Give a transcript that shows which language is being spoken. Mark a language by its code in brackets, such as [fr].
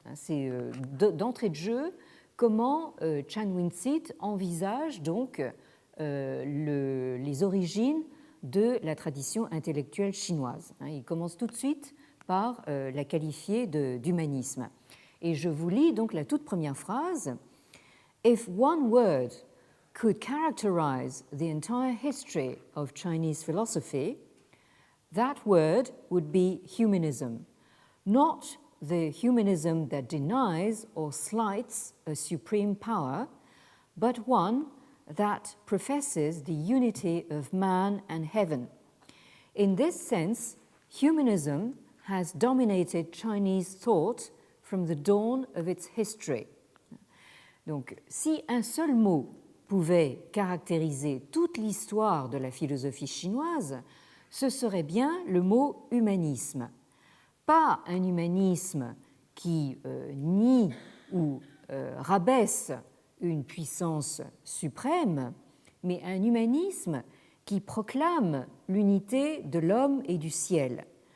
[fr] C'est d'entrée de jeu comment Chan Win-sit envisage donc les origines de la tradition intellectuelle chinoise. Il commence tout de suite par la qualifier d'humanisme. Et je vous lis donc la toute première phrase. [en] If one word could characterize the entire history of Chinese philosophy, that word would be humanism, not the humanism that denies or slights a supreme power, but one that professes the unity of man and heaven. In this sense, humanism has dominated Chinese thought from the dawn of its history. [fr] Donc, si un seul mot pouvait caractériser toute l'histoire de la philosophie chinoise, ce serait bien le mot humanisme. Pas un humanisme qui nie ou rabaisse une puissance suprême, mais un humanisme qui proclame l'unité de l'homme et du ciel.